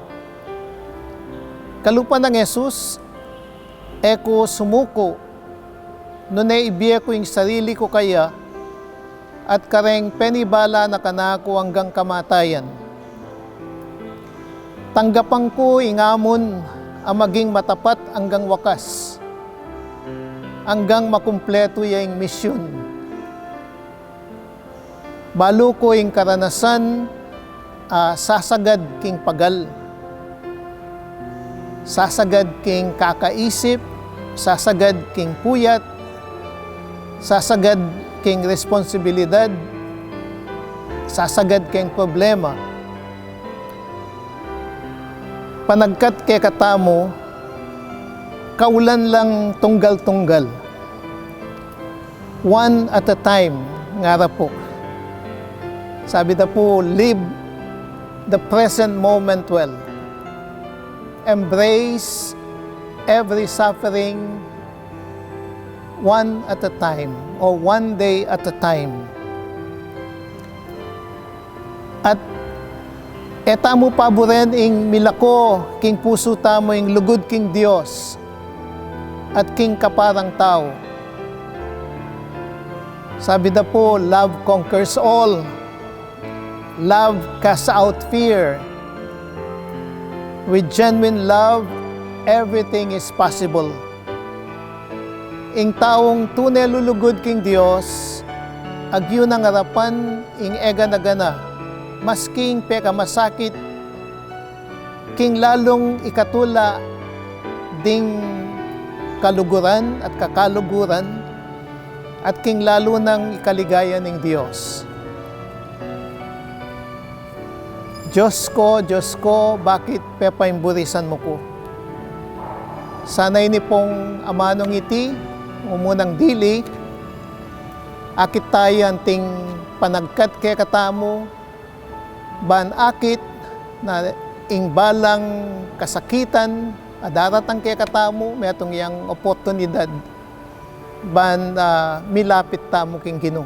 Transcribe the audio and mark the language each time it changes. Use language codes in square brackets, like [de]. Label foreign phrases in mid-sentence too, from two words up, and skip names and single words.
[pam] Kalupa ng Jesus, eko sumuko, nunay ibiye ko ing sarili ko kaya, at kareng penibala na kanako [tl] hanggang kamatayan. Tanggapang ko ingamon ang maging matapat hanggang wakas, hanggang makumpleto yung misyon. [pam] Balo ko yung karanasan, sasagad king pagal, sasagad king kakaisip, sasagad king puyat, sasagad king responsibilidad, sasagad king problema. Panagkat kay katamo, kaulan lang tunggal-tunggal. [en] One at a time, [pam] ngara po. [tl] Sabi na po, [en] live the present moment well. Embrace every suffering one at a time, or one day at a time. [pam] At eta mo paboren ing milako, king puso tamo ing lugod king Dios, at king kaparang tao. [tl] Sabi na po, [en] love conquers all. Love casts out fear. With genuine love, everything is possible. [pam] Ing taong tunay lulugod king Dios, agyo ng harapan ing ega na gana, masking peka masakit, king lalong ikatula ding kaluguran at kakaluguran, at king lalo ng ikaligaya ng Diyos. Diyos ko, bakit pepaimburisan mo ko? Sanay ni pong amanong iti, umunang dili, akit tayo anting panagkat kay katamo, ban akit na ing balang kasakitan, adaratang kay katamo, may atong yang oportunidad, ban milapit tamo king Ginoo.